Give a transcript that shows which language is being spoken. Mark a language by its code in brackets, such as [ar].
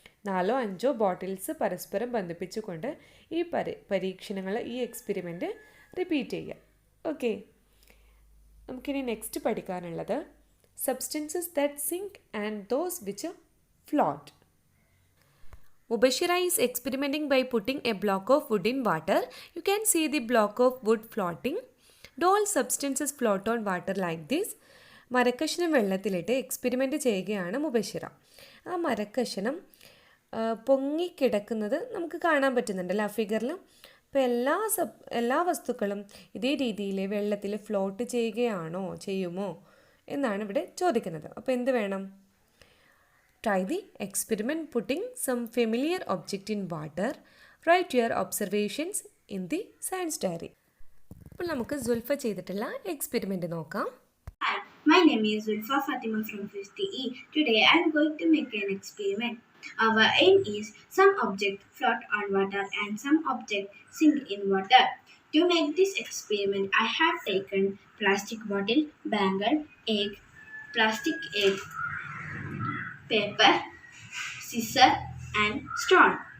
[ml] 4 or 5 bottles പരസ്പരം ബന്ധിപ്പിച്ചുകൊണ്ട് ഈ പരീക്ഷണങ്ങൾ, ഈ എക്സ്പെരിമെൻറ്റ് റിപ്പീറ്റ് ചെയ്യുക. [en] okay, [ml] നമുക്കിനി നെക്സ്റ്റ് പഠിക്കാനുള്ളത് [en] Substances that sink and those which float. Mubashira is experimenting by putting a block of wood in water. You can see the block of wood floating. Do all substances float on water like this? [ml] മരക്കഷണം വെള്ളത്തിലിട്ട് experiment ചെയ്യുകയാണ് മുബഷിറ. ആ മരക്കഷണം പൊങ്ങിക്കിടക്കുന്നത് നമുക്ക് കാണാൻ പറ്റുന്നുണ്ടല്ലോ ആ ഫിഗറിൽ. അപ്പോൾ എല്ലാ വസ്തുക്കളും ഇതേ രീതിയിൽ വെള്ളത്തിൽ ഫ്ലോട്ട് ചെയ്യുമോ എന്നാണ് ഇവിടെ ചോദിക്കുന്നത്. അപ്പോൾ എന്ത് വേണം? [en] Try the experiment putting some familiar object in water. Write your observations in the science diary. [ml] അപ്പോൾ നമുക്ക് സുൽഫ ചെയ്തിട്ടുള്ള എക്സ്പെരിമെൻ്റ് നോക്കാം. [en] Hi, my name is Zulfa Fatima from 5th E. Today I am going to make an experiment. Our aim is some object float on water and some object sink in water. To make this experiment, I have taken plastic bottle, bangle, egg, plastic egg, paper, scissor and stone.